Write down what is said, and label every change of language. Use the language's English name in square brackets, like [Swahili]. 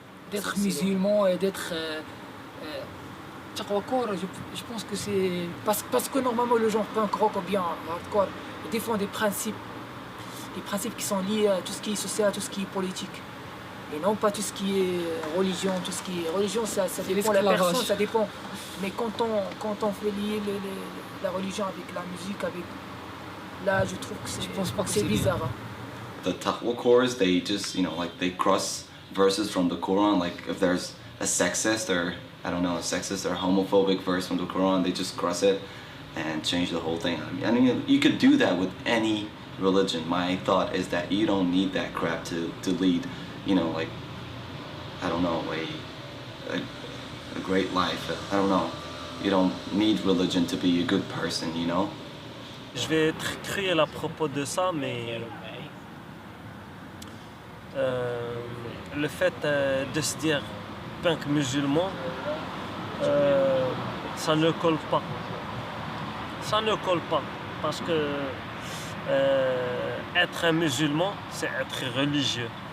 [French] D'être musulman et d'être hardcore, je pense que c'est parce que normalement le genre punk rock ou bien hardcore défend des principes qui sont liés à tout ce qui est social, tout ce qui est politique, et non pas tout ce qui est religion. Tout ce qui est religion, ça dépend de la personne, ça dépend. Mais quand on fait lier la religion avec la musique, là je trouve que c'est bizarre. [English] The hardcores, they just, you know, like they cross verses from the Quran. Like if there's a sexist or a sexist or homophobic verse from the Quran, they just cross it and change the whole thing. I mean, you could do that with any religion. My thought is that you don't need that crap to lead, you know, like, I don't know, a great life. I don't know. You don't need religion to be a good person, you know? [French] Je vais être cruel à propos de ça, mais le fait de se dire punk musulman, ça ne colle pas. Ça ne colle pas parce que être un musulman, c'est être religieux.